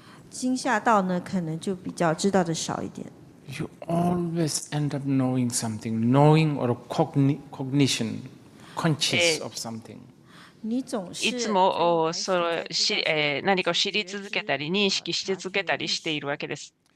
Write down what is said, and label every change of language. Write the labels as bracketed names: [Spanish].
[Chinese] 惊吓到呢，可能就比较知道的少一点。 [English] You always end up knowing something, knowing or cognition, conscious of something. [Japanese] いつも何かを知り続けたり認識し続けたりしているわけです。